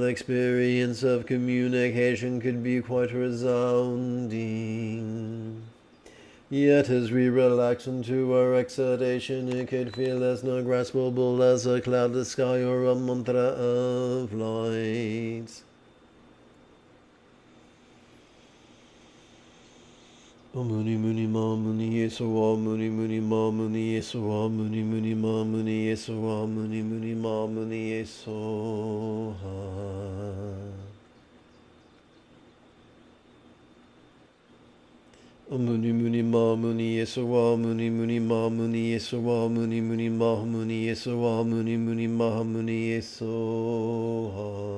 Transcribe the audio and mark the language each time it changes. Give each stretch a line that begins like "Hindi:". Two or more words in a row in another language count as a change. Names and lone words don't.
English: experience of communication could be quite resounding, yet as we relax into our exhalation it could feel as non-graspable as a cloudless sky or a mantra of light?
Sanskrit: O muni muni ma muni yesuwa muni muni ma muni yesuwa muni muni ma muni yesuwa muni muni ma muni yesuha. O muni muni ma muni yesuwa muni muni ma muni yesuwa muni muni ma muni yesuwa muni muni ma muni yesuha.